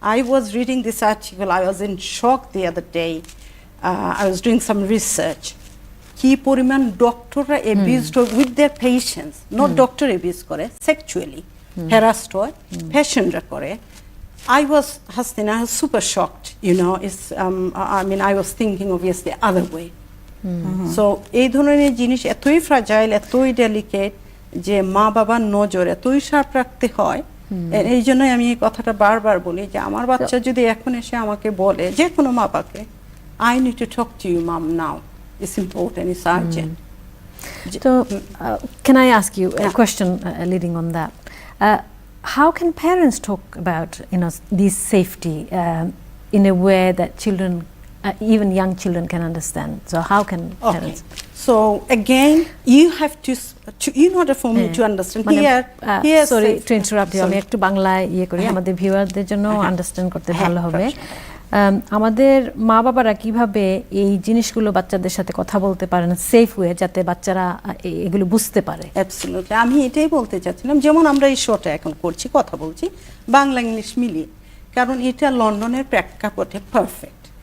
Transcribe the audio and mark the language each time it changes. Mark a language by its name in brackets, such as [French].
[English] I was reading this article, I was in shock the other day. I was doing some research. [Bangla] কি পরিমাণ ডক্টররা [English] abused with their patients, not doctor abuse [Bangla] করে, sexually harassed হয়, পেশেন্টরা করে। [English] I was super shocked, you know. I was thinking obviously the other way. [Bangla] So এই ধরনের জিনিস এতই fragile, এতই ডেলিকেট যে মা বাবার নজর এতই শার্প রাখতে হয়। এই জন্যই আমি এই কথাটা বারবার বলি যে আমার বাচ্চা যদি এখন এসে আমাকে বলে, যে কোনো মা বাবাকে, [English] I need to talk to you mom now, it's important, it's urgent. So can I ask you a question leading on that? How can parents talk about this safety in a way that children, even young children, can understand? So how can parents? So again, you have to in order for me to understand here sorry to interrupt you, [Bangla] আমি একটু বাংলায় করি আমাদের ভিউয়ারদের জন্য understand করতে ভালো হবে। আমাদের মা বাবারা কিভাবে এই জিনিসগুলো বাচ্চাদের সাথে কথা বলতে পারেন সেফ ওয়ে, যাতে বাচ্চারা এগুলো বুঝতে পারে? অ্যাবসলিউটলি, আমি এটাই বলতে চাচ্ছিলাম। যেমন আমরা এই শোটা এখন করছি, কথা বলছি বাংলা ইংলিশ মিলিয়ে, কারণ এটা লন্ডনের প্রেক্ষাপটে পারফেক্ট।